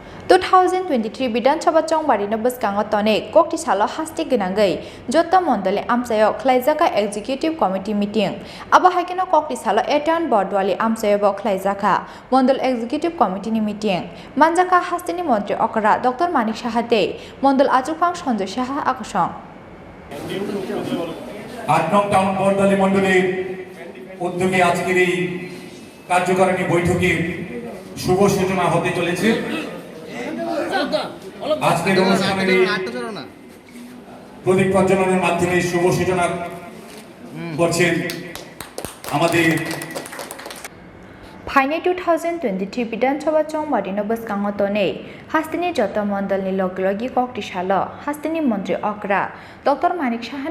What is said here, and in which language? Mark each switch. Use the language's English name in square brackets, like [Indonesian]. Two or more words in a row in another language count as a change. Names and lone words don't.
[Kok Borok] 2023 বিধানসভা চংবারিনো বসকাঙ্গ তনে Koktisalo hasti gonangai jotta mondole Amchaio Khlaijakha [English] executive committee meeting [Kok Borok] abo haikeno Koktisalo etan Bardowali Amchaio bo Khlaijakha mondol [English] executive committee [Kok Borok] ni meeting Manjakha hastini montri okra Dr.Manik Saha mondol ajukphang Sanjay Saha akosong [Bangla] 8 নং টাউন বর্দলি মণ্ডলীর উদ্যোগে আজকের এই কার্যকারিণী বৈঠকে শুভ সূচনা হতে চলেছে। আজকের অনুষ্ঠানের প্রদীপ প্রজ্বলনের মাধ্যমে শুভ সূচনা করছেন আমাদের [Kok Borok] Phaine 2023 বিধানসভা চংবারিনো বসকাঙ্গ তনে hastini jotta mondolni loglogi Koktisalo hastini মন্ত্রী okra Dr.Manik Sahani